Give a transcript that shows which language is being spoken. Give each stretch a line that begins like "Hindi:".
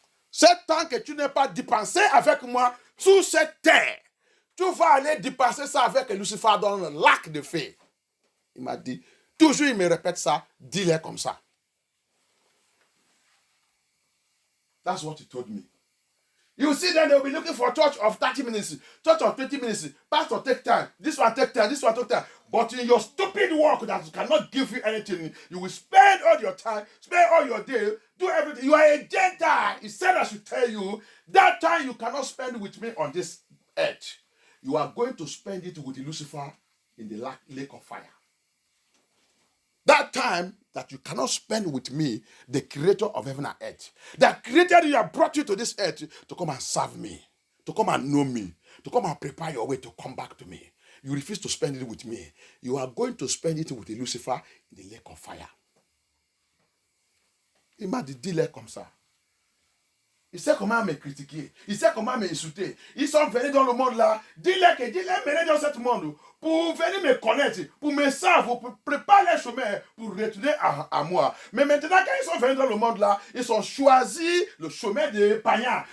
French: 7 ans que tu n'es pas dépensé avec moi sur cette terre, tu vas aller dépenser ça avec Lucifer dans le lac de feu. Il m'a dit, toujours il me répète ça, dis-le comme ça.
English: That's what he told me. You see, then they'll be looking for a church of 30 minutes, church of 20 minutes. Pastor, take time. This one take time. This one take time. But in your stupid work that cannot give you anything, you will spend all your time, spend all your day, do everything. You are a Gentile. He said I should tell you, that time you cannot spend with me on this earth. You are going to spend it with Lucifer in the lake of fire. That time that you cannot spend with me, the creator of heaven and earth, that created you and brought you to this earth to come and serve me, to come and know me, to come and prepare your way to come back to me. You refuse to spend it with me. You are going to spend it with Lucifer in the lake of fire.
French: Il m'a dit, dis-le comme ça. Il sait comment me critiquer. Il sait comment m'insulter. Ils sont venus dans le monde là. Dis-le que dis-le mener dans ce monde pour venir me connaître, pour me savoir, pour préparer le chemin, pour retourner à moi. Mais maintenant, quand ils sont venus dans le monde là, ils ont choisi le chemin des païens.